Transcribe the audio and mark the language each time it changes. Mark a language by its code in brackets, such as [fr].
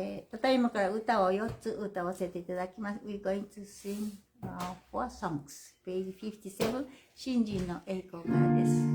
[ja] ただいまから歌を4つ歌わせていただきます。 [en] We're going to sing four songs. [ja] Page 57, 新人の栄光からです。